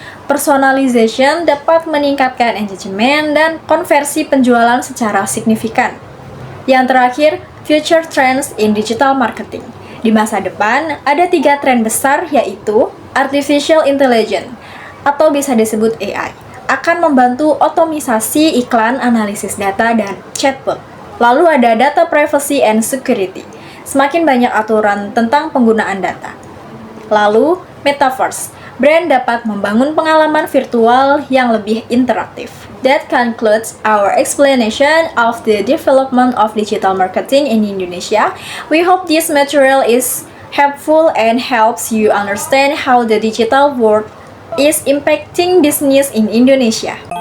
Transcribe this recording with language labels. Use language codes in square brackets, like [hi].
[id] Personalization dapat meningkatkan engagement dan konversi penjualan secara signifikan. Yang terakhir, [en] future trends in digital marketing. [id] Di masa depan, ada 3 tren besar yaitu Artificial Intelligence atau bisa disebut AI. Akan membantu otomisasi iklan, analisis data, dan chatbot. Lalu ada [en] data privacy and security. [id] Semakin banyak aturan tentang penggunaan data. Lalu, metaverse. Brand dapat membangun pengalaman virtual yang lebih interaktif. [en] That concludes our explanation of the development of digital marketing in Indonesia. We hope this material is helpful and helps you understand how the digital world is impacting business in Indonesia.